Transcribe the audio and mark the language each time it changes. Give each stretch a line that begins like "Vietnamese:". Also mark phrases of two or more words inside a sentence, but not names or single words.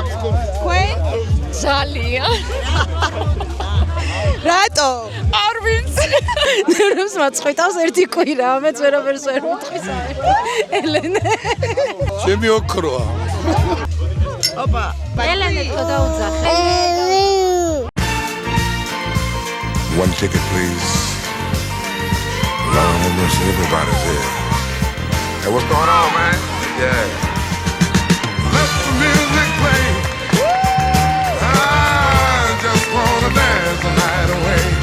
Georgian: თქვენ? ძალიან. რატო? არ ვიცი. ნერვს მაწყვიტავს ერთი კვირა, მეც ვერაფერს ვერ მეთქვის. ელენე. ჩემი ოქროა. ოპა. ელენე თქო დაუძახე.
English: One ticket, please. Lord have mercy, everybody's here. Hey, what's going on, man? Yeah. Let the music play. I just wanna dance the night away.